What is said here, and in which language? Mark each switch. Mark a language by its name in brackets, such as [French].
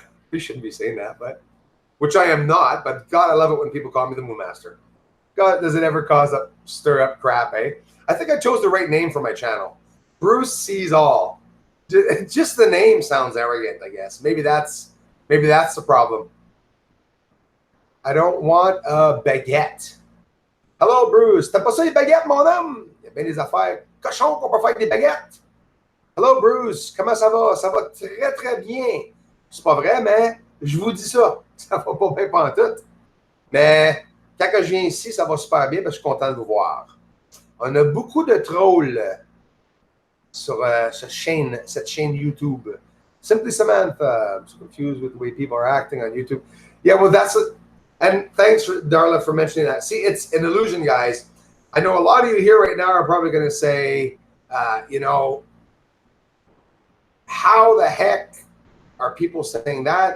[English] We shouldn't be saying that, but which I am not. But God, I love it when people call me the Moon Master. God, does it ever stir up crap, eh? I think I chose the right name for my channel. Bruce Sees All. Just the name sounds arrogant, I guess. Maybe that's the problem. I don't want a baguette. Hello, Bruce. [French] T'as pas ça les baguettes, mon homme? Il y a bien des affaires cochons qu'on peut faire avec des baguettes. Hello, Bruce. Comment ça va? Ça va très, très bien. C'est pas vrai, mais je vous dis ça. Ça va pas bien pantoute. Mais quand je viens ici, ça va super bien parce que je suis content de vous voir. On a beaucoup de trolls sur cette chaîne YouTube. [English] Simply Samantha. I'm so confused with the way people are acting on YouTube. Yeah, well, and thanks for Darla for mentioning that. See, it's an illusion, guys. I know a lot of you here right now are probably going to say, you know, how the heck are people saying that?